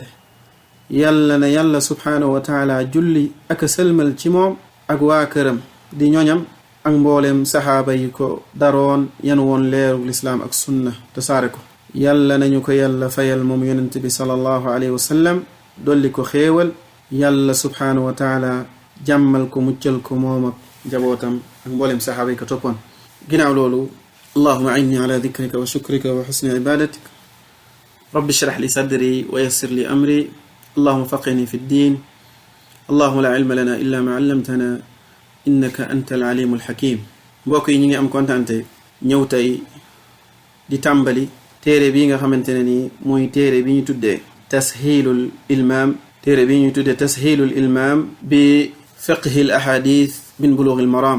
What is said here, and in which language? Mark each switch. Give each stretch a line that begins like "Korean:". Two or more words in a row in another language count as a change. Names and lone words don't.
Wolof: yàlla na yàlla
Arabic: سبحانه وتعالى
Wolof: julli ak sëlmal ci moom ak waa këram di ñoñam ak mbooleem saxaaba yi ko daroon yan woon leeru lislaam ak sunna te saare ko. yàlla nañu ko yàlla fayal moom yonent bi
Arabic: صلى الله عليه وسلم,
Wolof: dolli ko xéewal. yàlla
Arabic: سبحانه وتعالى
Wolof: jàmmal ko, muccal ko moom ak njabootam ak mbooleem saxaaba yi ko toppoon. ginnaaw loolu,
Arabic: اللهم أعني على ذكرك وشكرك وحسن عبادتك. رب اشرح لي صدري ويسر لي أمري. اللهم فقهني في الدين. اللهم لا علم لنا إلا ما علمتنا إنك أنت العليم الحكيم.
Wolof: mbokk yi ñu ngi am kontante ñëw tey di tàmbali téere bii nga xamante ne ni mooy téere bi ñu tuddee tashilul ilmam. téere bi ñu tuddee tashilul ilmam bi fiqhi al ahadith min bulugh al maram.